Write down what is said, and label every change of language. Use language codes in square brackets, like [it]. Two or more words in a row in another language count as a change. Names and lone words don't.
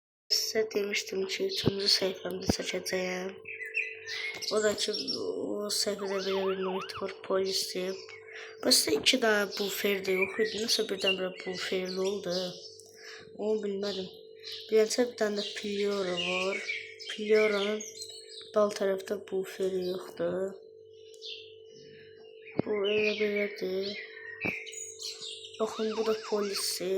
[tr] Size demiştim ki 3. sayfamda çəkəcəyəm. [az] O da ki o sayfada belə bir noit var, polisdir. [tr] Başta 2 tane bufer de yok idi. Nasıl birdən-birə buferli oldu? [az] Onu bilmədim. Bir tane de Pliora var. Plioranın dal tərəfdə buferi yoxdur. Bu elə belədir. Baxın, bu da polisi.